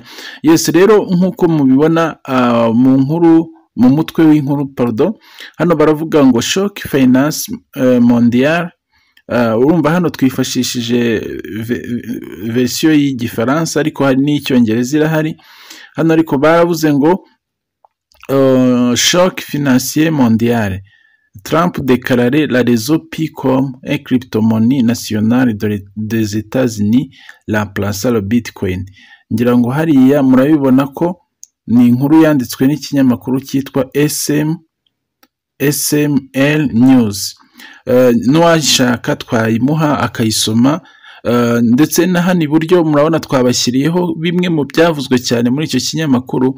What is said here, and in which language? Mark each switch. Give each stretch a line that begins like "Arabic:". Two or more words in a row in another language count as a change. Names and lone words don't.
Kinyarwanda: Yes, rero nk'uko mubibona mu nkuru, mu mutwe w'inkuru hano baravuga ngo
French: shock finance mondial.
Kinyarwanda: Urumva hano twifashishije version y'igifaransa, ariko hari n'icyongereza irahari hano, ariko baravuze ngo
French: choc financier mondial, Trump déclaré la réseau Pi comme un crypto-monnaie nationale des États-Unis remplaçant le Bitcoin.
Kinyarwanda: Ngira ngo hariya murabibona ko ni inkuru yanditswe n'ikinyamakuru cyitwa SML News. N'uwashaka twayimuha akayisoma, ndetse na hano iburyo murabona twabashyiriyeho bimwe mu byavuzwe cyane muri icyo kinyamakuru.